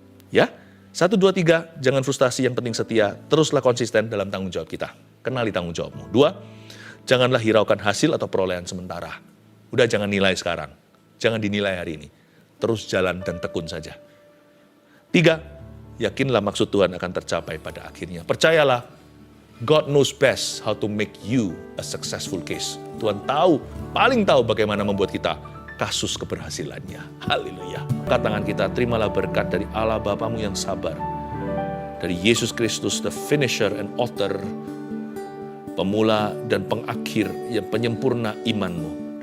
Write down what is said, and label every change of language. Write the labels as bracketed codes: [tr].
[id] Ya, 1, 2, 3, jangan frustasi, yang penting setia. Teruslah konsisten dalam tanggung jawab kita. Kenali tanggung jawabmu. 2, janganlah hiraukan hasil atau perolehan sementara. Udah jangan nilai sekarang. Jangan dinilai hari ini. Terus jalan dan tekun saja. 3, yakinlah maksud Tuhan akan tercapai pada akhirnya. Percayalah, [en] God knows best how to make you a successful case. [id] Tuhan paling tahu bagaimana membuat kita kasus keberhasilannya. Haleluya. Angkat tangan kita, terimalah berkat dari Allah Bapamu yang sabar. Dari Yesus Kristus, [en] the finisher and author, [id] pemula dan pengakhir, yang penyempurna imanmu.